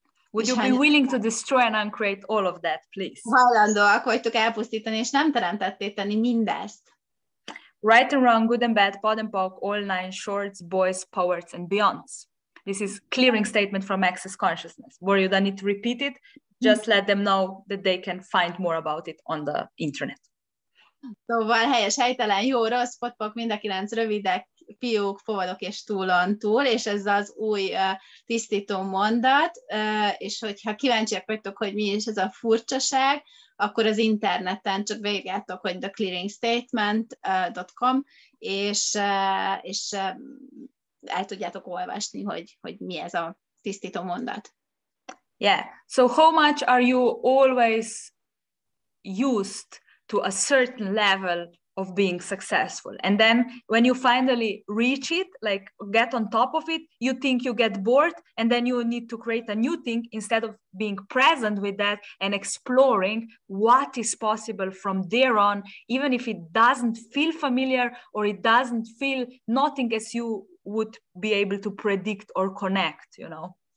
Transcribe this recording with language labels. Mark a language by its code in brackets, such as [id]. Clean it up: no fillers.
[en] Would you be willing to destroy and uncreate all of that, please? [hu] Hajlandóak vagytok elpusztítani, és nem teremtetté tenni mindezt. [en] Right and wrong, good and bad, pod and poc, all nine shorts, boys, powers, and beyonds. This is clearing statement from Access Consciousness. Where you don't need to repeat it, just let them know that they can find more about it on the internet. [hu] Szóval helyes, helytelen, jó, rossz, potpok, mind a 9 rövidek, fiúk, fogadok és túlon túl, és ez az új tisztító mondat, és hogyha kíváncsiak vagytok, hogy mi is ez a furcsaság, akkor az interneten csak végigjátok, hogy theclearingstatement.com, és el tudjátok olvasni, hogy mi ez a tisztító mondat. [en] Yeah, so how much are you always used to a certain level of being successful? And then when you finally reach it, like get on top of it, you think you get bored, and then you need to create a new thing instead of being present with that and exploring what is possible from there on, even if it doesn't feel familiar or it doesn't feel nothing as you would be able to predict or connect, you know?